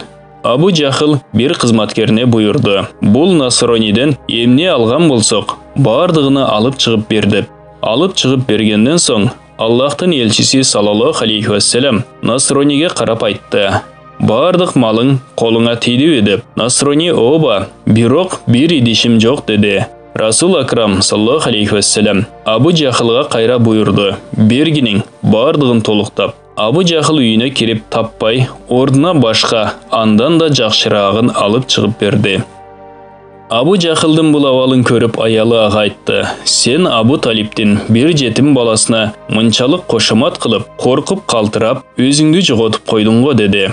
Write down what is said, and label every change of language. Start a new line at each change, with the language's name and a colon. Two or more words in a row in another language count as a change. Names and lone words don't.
Kyrgyz: Абу Жахил бир кызматкерине буйурду. Бул насрониден эмне алган болсок, бардыгыны алып чыгып бер деп. Алып чыгып бергенден соң, Аллахтын элчиси
Arabic: صلى الله عليه وسلم
Kyrgyz: насрониге карап айтты. Бардык малың колуңа тийдиби деп. Насрони оба, бирок бир идишим жок деди. Расул Акрам
Arabic: صلى الله عليه وسلم
Kyrgyz: Абу Жахилга кайра буйурду. Бергинин бардыгын толуктап. Абу Жахил үйүнө кирип таппай, ордуна башка, андан да жакшыраагын алып чыгып берди. Абу Жахилдин бул абалын көрүп аялы ага айтты. Сен Абу Талиптин бир жетим баласына мынчалык кошомат кылып, коркуп калтырап, өзүңдү жоготуп койдуң го деди.